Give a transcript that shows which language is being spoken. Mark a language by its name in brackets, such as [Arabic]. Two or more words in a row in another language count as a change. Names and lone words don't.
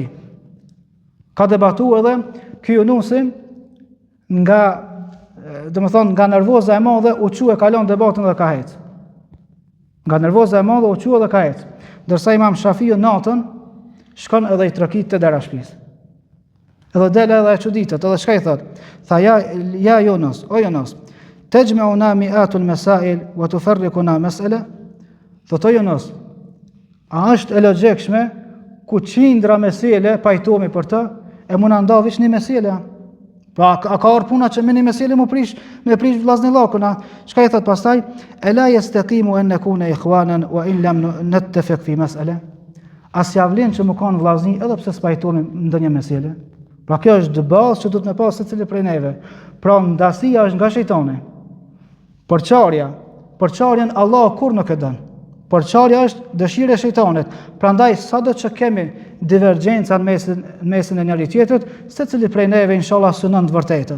[Albanian] Ka debatuar edhe ky Yunusi nga nervoza e madhe u çu e kalon debatën dhe ka hec. Nga nervoza e madhe u çu dhe ka hec. Ndërsa Imam Shafiu natën shkon edhe i trokit te dera shtëpisë. Edhe del edhe e çuditet, edhe çka i thot? [Arabic] Tha يا يونس، يا يونس، تجتمعون مئة مسائل وتفترقون مسألة. [Albanian] Thotë Yunus, a është e logjikshme ku qindra mesele pajtohemi për të, e mund na nda veç një mesele? Pra a ka puna që me një mesele me prish vllaznillakun? Çka i thot pastaj? [Arabic] ألا يستقيم أن نكون إخوانا وإن لم نتفق في مسألة. [Albanian] As ja vlen që më kanë vllazni edhe pse s'pajtohemi ndonjë mesele. Pra kjo është bazë që duhet me pas secili prej neve. Pra ndasia është nga shejtani. Përçarjen Allah kur nuk e don. Përçarja është dëshira e shejtanit. Prandaj sado që kemi divergjenca në mesin e njëri tjetrit, secili prej neve inshallah synon të vërtetën.